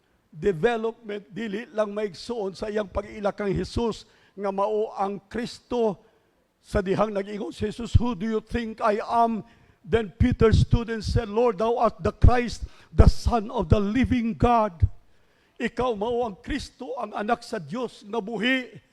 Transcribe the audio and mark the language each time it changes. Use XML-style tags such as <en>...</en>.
<ceb>Development dili lang maigsoon sa iyang pag-iila kang Jesus nga mao ang Kristo. Sa dihang nag-ingon si Jesus,</ceb> <en>who do you think I am? Then Peter stood and said, Lord, thou art the Christ, the Son of the living God.</en> <ceb>Ikaw mao ang Kristo, ang anak sa Dios nga buhi.</ceb>